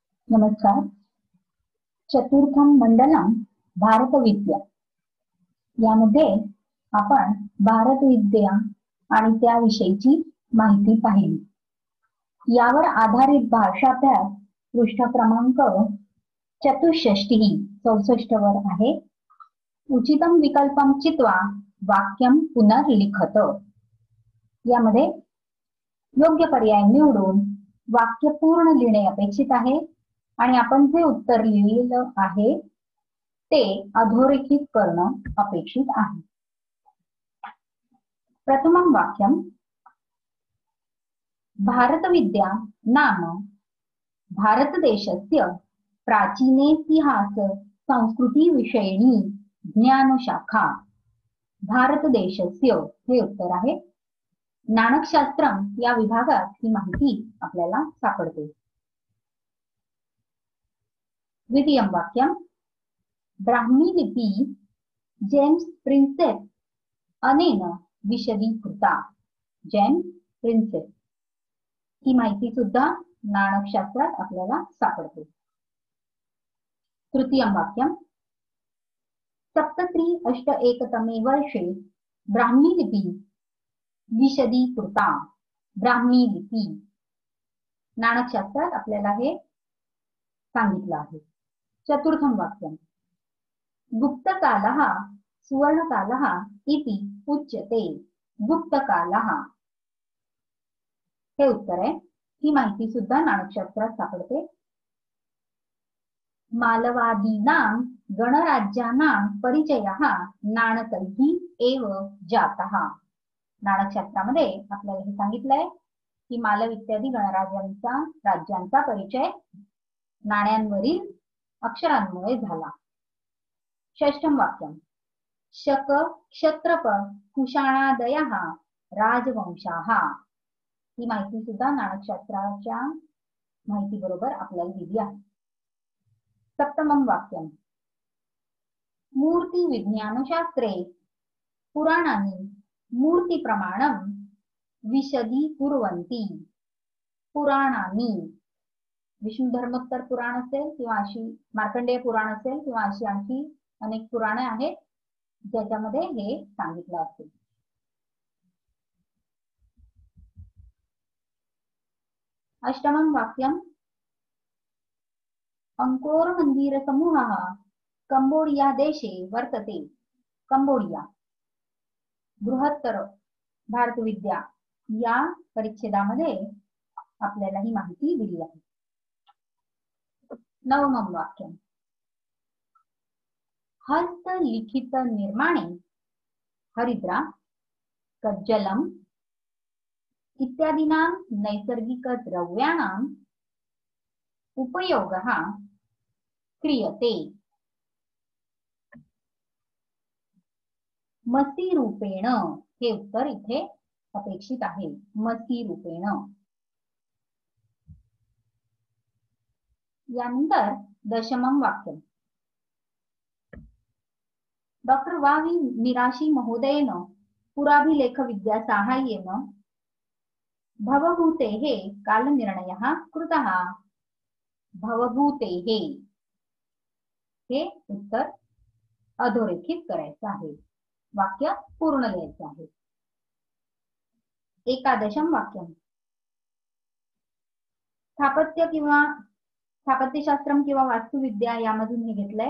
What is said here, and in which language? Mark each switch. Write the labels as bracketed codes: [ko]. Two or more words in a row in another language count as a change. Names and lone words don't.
[mr] नमस्कार. [sa] चतुर्थम मंडलम [mr] भारतविद्या यामध्ये आपण भारतविद्या आणि त्याविषयीची माहिती पाहिली. यावर आधारित भाषाभ्यास पृष्ठ क्रमांक 64 वर आहे. [sa] उचितम विकल्पम चित्वा वाक्यम पुनर्लिखत. [mr] यामध्ये योग्य पर्याय निवडून वाक्य पूर्ण लिहिणे अपेक्षित आहे आणि आपण जे उत्तर लिहिलेलं आहे ते अधोरेखित करणं अपेक्षित आहे. [sa] प्रथमं वाक्यम भारतविद्या नाम भारतदेशस्य प्राचीनेतिहास संस्कृती विषयिणी ज्ञानशाखा. [mr] भारतदेशस्य हे उत्तर आहे. नाणकशास्त्रम या विभागात ही माहिती आपल्याला सापडते. [sa] द्वितीयं वाक्यम ब्राह्मी लिपी जेम्स प्रिन्सेप अनेन विशदीकृता. [mr] जेम्स प्रिन्सेप ही माहिती सुद्धा नाणकशास्त्रात आपल्याला सापडते. [sa] तृतीयं वाक्यम 7381तमे वर्षे ब्राह्मी लिपी विशदीकृता. [mr] ब्राह्मी लिपी नाणकशास्त्रात आपल्याला हे सांगितलं आहे. [sa] चतुर्थं वाक्यम गुप्तकालः सुवर्णकालः इति उच्यते. [mr] गुप्तकालः हे उत्तर आहे. ही माहिती सुद्धा नाणकशास्त्रात सापडते. [sa] मालवादीनां गणराज्यानां परिचयः नाणकैः एव जातः. [mr] नाणकशास्त्रामध्ये आपल्याला हे सांगितलंय की मालव इत्यादी राज्यांचा परिचय नाण्यांवरील अक्षरांमुळे झाला. [sa] षष्ठं वाक्यम शक क्षत्रप कुशाणादयः राजवंशाः. [mr] ही माहिती सुद्धा नाणकशास्त्राच्या माहिती बरोबर आपल्याला दिली आहे. [sa] सप्तमं वाक्यम मूर्ति विज्ञानशास्त्रे पुराणानि मूर्ति प्रमाणं विशदीकुर्वन्ति. [mr] पुराणानि विष्णू धर्मोत्तर पुराण असेल किंवा अशी मार्कंडेय पुराण असेल किंवा अशी आणखी अनेक पुराणे आहेत ज्याच्यामध्ये हे सांगितलं असेल. [sa] अष्टमं वाक्यम अंकोर मंदिर समूहः कंबोडिया देशे वर्तते. [mr] कंबोडिया बृहत्तर भारतविद्या या परिच्छेदामध्ये आपल्याला ही माहिती दिली आहे. [sa] नवमं वाक्यम हस्तलिखित निर्माणे हरिद्रा कज्जलम इत्यादीनां नैसर्गिक द्रव्याणां उपयोगः क्रियते. मसी रूपेण [mr] हे उत्तर इथे अपेक्षित आहे. [sa] मसी रूपेण. यानंतर दशमं वाक्यम डॉक्टर वावी मिराशी महोदयेन पुराभिलेखविद्या साहाय्येन भवभूतेः कालनिर्णयः कृतः. [mr] भवभूतेः हे उत्तर अधोरेखित करायचं आहे. वाक्य पूर्ण लिहायचं आहे. [sa] एकादशम वाक्यम स्थापत्यशास्त्रम [mr] किंवा वास्तुविद्या यामधून हे घेतलंय.